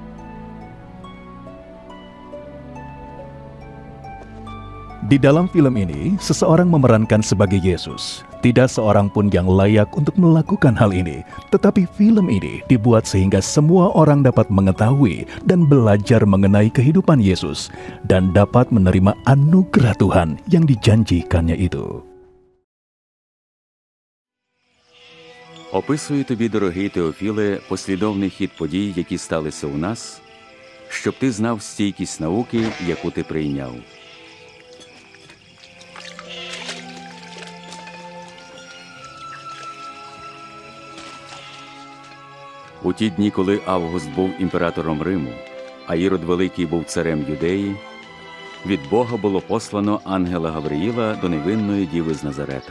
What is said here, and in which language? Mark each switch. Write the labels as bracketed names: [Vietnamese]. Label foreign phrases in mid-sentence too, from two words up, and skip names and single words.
[Indonesian] Di dalam film ini, seseorang memerankan sebagai Yesus. Tidak seorang pun yang layak untuk melakukan hal ini, tetapi film ini dibuat sehingga semua orang dapat mengetahui dan belajar mengenai kehidupan Yesus dan dapat menerima anugerah Tuhan yang dijanjikannya itu. [Ukrainian] Описую тобі, дорогий Теофіле, послідовний хід подій, які сталися у нас, щоб ти знав стійкість науки, яку ти прийняв. У ті дні, коли Август був імператором Риму, а Ірод Великий був царем Юдеї, від Бога було послано ангела Гавриїла до невинної діви з Назарета.